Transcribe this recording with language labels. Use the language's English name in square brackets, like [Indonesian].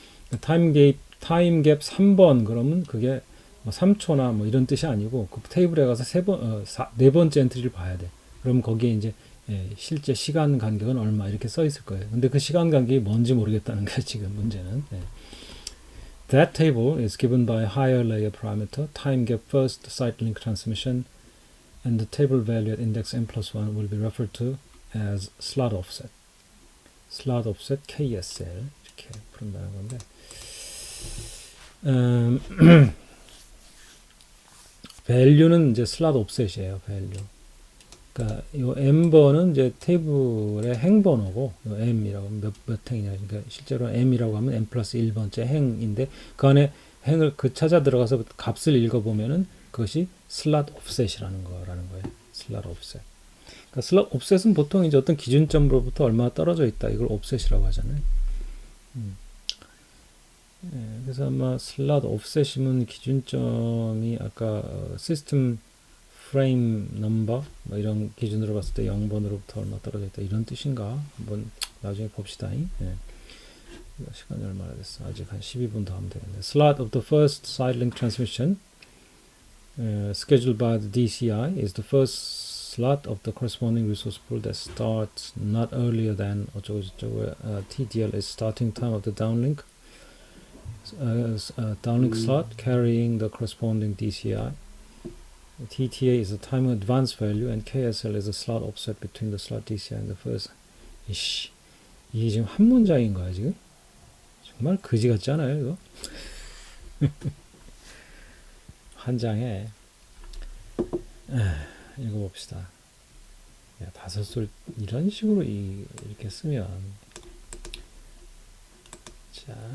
[Korean] 그러니까 타임 갭 3번 그러면 그게 뭐 3초나 뭐 이런 뜻이 아니고 그 테이블에 가서 네 번째 엔트리를 봐야 돼. 그럼 거기에 이제 실제 시간 간격은 얼마 이렇게 써 있을 거예요. 근데 그 시간 간격이 뭔지 모르겠다는 거예요. 지금 문제는. [English] That table is given by a higher layer parameter, time gap first site link transmission, and the table value at index n plus 1 will be referred to as slot offset. [Korean] slot offset KSL 이렇게 부른다는 건데 value는 이제 slot offset이에요. [English] value. [Korean] 그러니까 요 m번은 이제 테이블의 행번호고 요 m이라고 하면 몇 행이냐. 그러니까 실제로 m이라고 하면 m 플러스 1번째 행인데 그 안에 행을 찾아 들어가서 값을 읽어보면은 그것이 slot offset이라는 거라는 거예요. [English] slot offset. [Korean] 그러니까 slot offset은 보통 이제 어떤 기준점으로부터 얼마나 떨어져 있다. 이걸 offset이라고 하잖아요. 그래서 아마 slot offset이면 기준점이 아까 시스템 프레임 넘버 뭐 이런 기준으로 봤을 때 0번으로부터 얼마 떨어져 있다 이런 뜻인가 한번 나중에 봅시다. 시간이 얼마나 됐어? 아직 한 12분 더 하면 되겠네. [English] Slot of the first side link transmission scheduled by the DCI is the first slot of the corresponding resource pool that starts not earlier than [Korean] 어쩌고저쩌고 [English] TDL is starting time of the downlink downlink slot carrying the corresponding DCI. TTA is a time advance value and KSL is a slot offset between the slot DCI and the first. [Korean] 이게 지금 한 문장인 거야 지금? 정말 그지 같지 않아요 이거? 한 장에 읽어봅시다. 다섯술 이런 식으로 이렇게 쓰면 자.